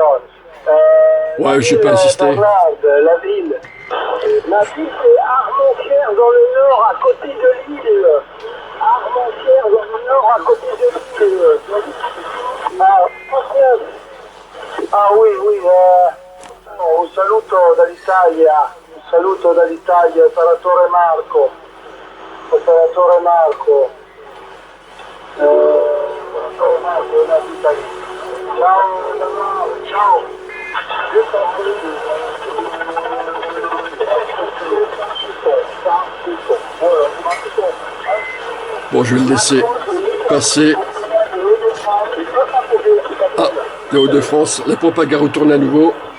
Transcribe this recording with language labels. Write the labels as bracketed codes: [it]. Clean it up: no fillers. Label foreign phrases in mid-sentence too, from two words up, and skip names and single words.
[fr] Ouais, je n'ai pas insisté. La ville c'est Armentières dans le nord, à côté de l'île. Armentières dans le nord, à côté de l'île. Oui. [it] Un saluto dall'Italia, operatore Marco. [fr] Operatore Marco d'Italie. Ciao. Bon, je vais le laisser passer. Ah, les Hauts-de-France, la propague retourne à nouveau.